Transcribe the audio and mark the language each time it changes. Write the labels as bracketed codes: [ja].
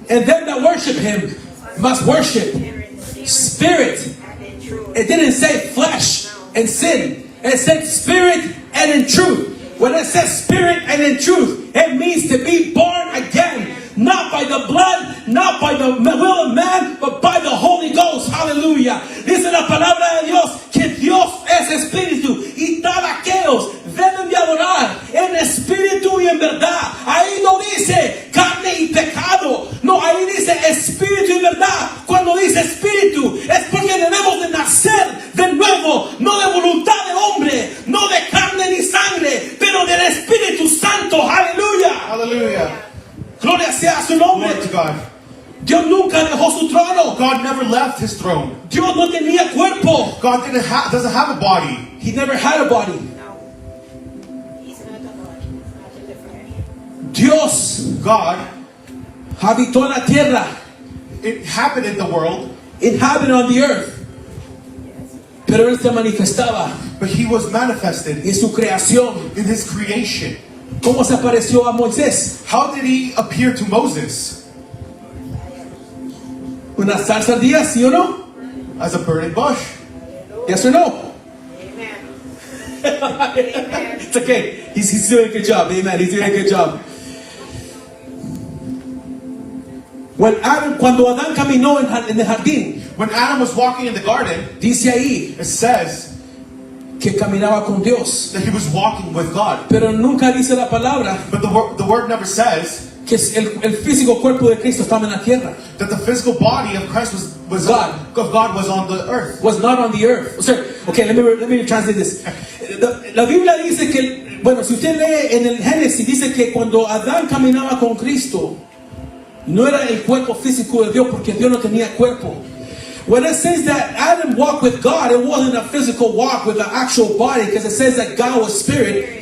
[en] And them that worship him must worship spirit. and in truth. It didn't say flesh and sin. It said spirit and in truth. When it says spirit and in truth, it means to be born again. Not by the blood, not by the will of man, but by the Holy Ghost. Hallelujah. [es] Dice la palabra de Dios que Dios es espíritu y todos aquellos deben de adorar en espíritu y en verdad. Ahí no dice carne y pecado. No, ahí dice espíritu y verdad. Cuando dice espíritu es porque debemos de nacer de nuevo, no de voluntad de hombre, no de carne ni sangre, pero del Espíritu Santo. Aleluya. [en] hallelujah, [es] Gloria sea a su nombre. [en] glory to God. [es] Dios nunca dejó su trono. [en] God never left his throne. [es] Dios no tenía cuerpo. [en] God doesn't have a body. He never had a body. No. He's not a body. He's not in the flesh. [es] Dios [en] God, [es] habitó en la tierra, [en] it happened in the world, inhabited on the earth. [es] Pero Él se manifestaba [en] but he was manifested [es] en su creación. [en] in his creation. [es] ¿Cómo se apareció a Moisés? [en] How did he appear to Moses? [es] ¿Una zarza ardía, sí o no? [en] As a burning bush. Yes or no? Amen. It's okay. He's doing a good job. Amen. He's doing a good job. [es] Cuando Adán caminó en el jardín, [en] When Adam was walking in the garden, [es] dice ahí [en] it says [es] que caminaba con Dios. [en] that he was walking with God. [es] Pero nunca dice la palabra [en] But the word never says [es] que el físico cuerpo de Cristo estaba en la tierra. [en] that the physical body of Christ was God was on the earth. Was not on the earth. Sorry. Okay, let me translate this. [es] La Biblia dice que, bueno, si usted lee en el Génesis, dice que cuando Adán caminaba con Cristo, no era el cuerpo físico de Dios, porque Dios no tenía cuerpo. [en] When it says that Adam walked with God, it wasn't a physical walk with an actual body, because it says that God was spirit.